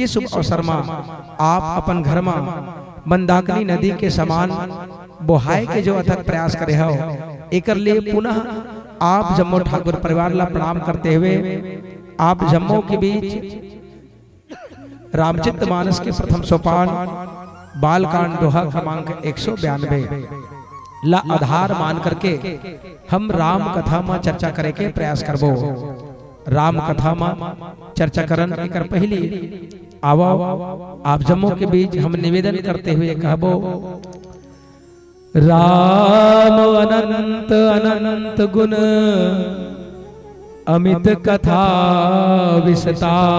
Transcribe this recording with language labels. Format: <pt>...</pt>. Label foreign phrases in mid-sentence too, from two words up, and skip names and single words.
<hne>शुभ अवसर में आप अपन घर में मंदाकिनी नदी के समान बोहाय के जो अथक प्रयास करे हो, एकर लिए पुनः आप जम्मू ठाकुर परिवार ला प्रणाम करते हुए आप जम्मू के बीच रामचित मानस के प्रथम सोपान बालकांड दोहा क्रमांक 192 ला आधार मान करके हम राम कथा में चर्चा करे के प्रयास करबो। राम कथा में चर्चा करन एकर पहली आवो आप जम्मू के बीच हम निवेदन करते हुए कहबो,</hne> <awa>राम अनंत अनंत गुण अमित कथा विसता,</awa>